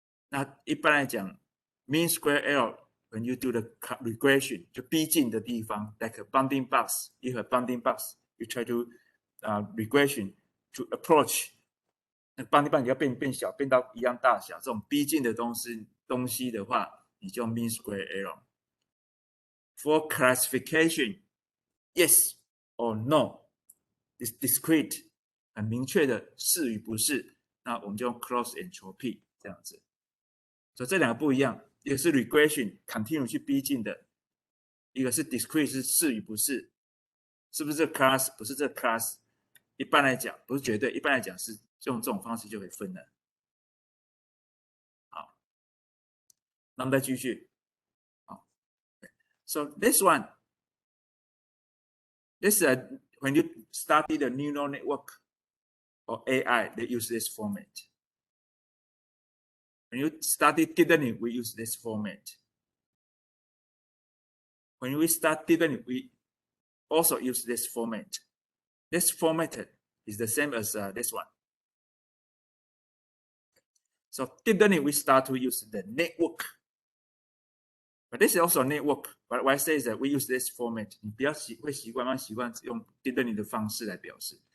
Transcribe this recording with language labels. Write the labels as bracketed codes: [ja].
[zh] 那一般来讲 [en] ，mean square error when you do the regression [zh] 就逼近的地方 [en] ，like a bounding box. You have a bounding box. You try to regression to approach. [zh] 那 bounding box 你要变小，变到一样大小，这种逼近的东西的话，你就用 mean square error. [en] For classification, yes or no, is discrete [zh] 很明确的是与不是，那我们就用 cross entropy 这样子。所以这两个不一样，一个是 regression continue 去逼近的，一个是 discrete 是与不是，是不是这 class 不是这 class？一般来讲不是绝对，一般来讲是用这种方式就可以分了。好，那我们再继续。 [en] So this one, this when you study the neural network or AI, they use this format. When you study deep learning, we use this format. When we start deep learning, we also use this format. This format is the same as this one. So deep learning, we start to use the network. But this is also a network. But what I say is that we use this format. [zh] 你不要会习惯用 deep learning 的方式来表示。